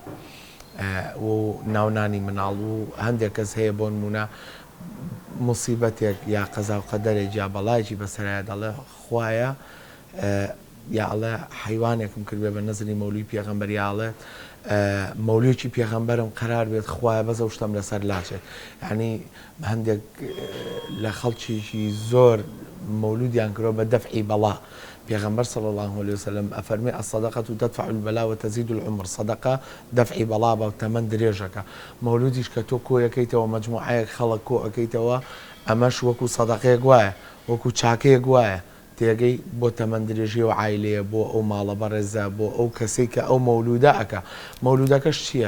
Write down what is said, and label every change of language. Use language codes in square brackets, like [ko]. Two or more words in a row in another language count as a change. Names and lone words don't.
[ckb] و ناونانی مناڵ و هەندێک کەس هەیە بۆ نمونە موسیبەتێک یا قەزا و قەدەرێک یا بەڵایکی بەسەرایە دەڵێ خوایە یا ئەڵێ حیوانێکم کردوێ بە نەزری مەولوی پێغەمبەریاڵێت مەولویکی پێغەمبەرم قرار بێت خوایە بەزە شتم لەسەر لاچێت. یعنی هەندێک لە خەڵکیشی زۆر مەولودیان کردەوە بە دەفعی بەڵا. پێغەمبەر [ar] صلی الله عليه وسلم [ckb] ئەفەرمێ [ar] الصدقة تدفع البلاء وتزيد العمر. [ckb] صدقة دەفعی بەڵا بە تەمەن درێژەکە. مەولودیش کە تۆ کۆ یەکەیتەوە مەجموعەیەک خەڵک کۆ ئەەکەیتەوە ئەمەش وەکو سەدەقەیەک وایە وەکو چاکەیەک وایە تێگەی بۆ تەمەند درێژی و عیلەیە بۆ ئەو ماڵە بەڕێزە بۆ ئەو کەسێک کە ئەو مەولودە ئەکە. مەولودەکەش چییە؟